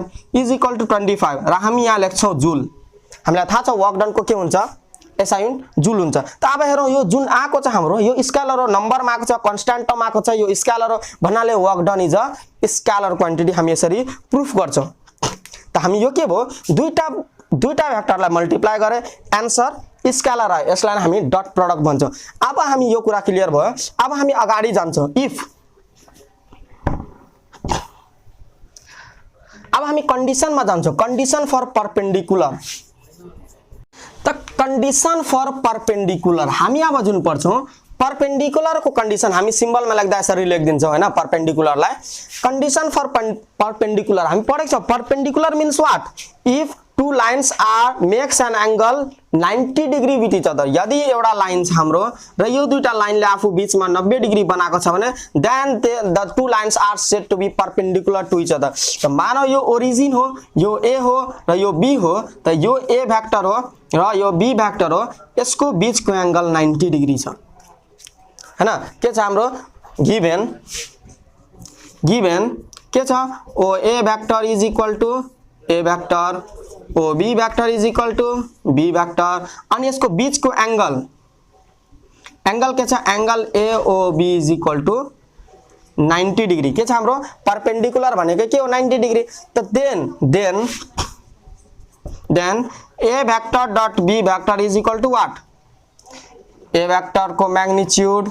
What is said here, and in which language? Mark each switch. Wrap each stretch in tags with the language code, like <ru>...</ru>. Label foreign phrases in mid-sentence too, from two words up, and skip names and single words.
<en>is equal to</en> <ne>25 र हामी यहाँ लेख्छौं जूल हामीलाई थाहा छ</ne> <en>work done</en> <ne>को के हुन्छ</ne> <en>SI joule</en> <ne>हुन्छ त अब हेरौं यो जुन आको छ हाम्रो यो स्केलर हो नम्बर मा आको छ</ne> <en>constant term</en> <ne>आको छ यो स्केलर हो भन्नाले</ne> <en>work done is a scalar quantity</en> <ne>हामी यसरी प्रुफ गर्छौं त हामी यो के भो दुईटा भेक्टरलाई मल्टिप्लाई गरे आन्सर स्केलर आयो यसलाई हामी</ne> <en>dot product</en> <ne>भन्छौं अब हामी यो कुरा क्लियर भयो अब हामी अगाडि जान्छौं इफ अब हामी कन्डिसन मा जान्छौं</ne> <en>condition for perpendicular</en> <ne>त</ne> <en>condition for perpendicular</en> <ne>हामी अब जुन पढ्छौं परपेंडिकुलर को कंडीशन हामी सिम्बल में लेख्दा यसरी लेखिदिन्छौं हैन परपेंडिकुलर लाई</ne> <en>condition for perpendicular</en> <ne>हामी पढेको छ</ne> <en>perpendicular means what if two lines are makes an angle 90 degree with each other</en> <ne>यदि एउटा लाइन छ हाम्रो र यो दुईटा लाइनले आफू बीचमा 90 डिग्री बनाएको छ भने</ne> <en>then the two lines are said to be perpendicular to each other</en> <ne>त मानौ यो ओरिजिन हो यो ए हो र यो बी हो त यो</ne> <en>a vector</en> <ne>हो र यो</ne> <en>b vector</en> <ne>हो यसको बीचको एंगल 90 डिग्री छ हैन के छ हाम्रो गिवन के छ</ne> <en>o a vector is equal to a vector o b vector is equal to b vector</en> <ne>अनि यसको बीचको एंगल के छ</ne> <en>angle a o b is equal to 90 degree</en> <ne>के छ हाम्रो परपेंडिकुलर भनेको के हो 90 डिग्री त</ne> <en>then a vector dot b vector is equal to what a vector</en> <ne>को मैग्नीट्यूड</ne>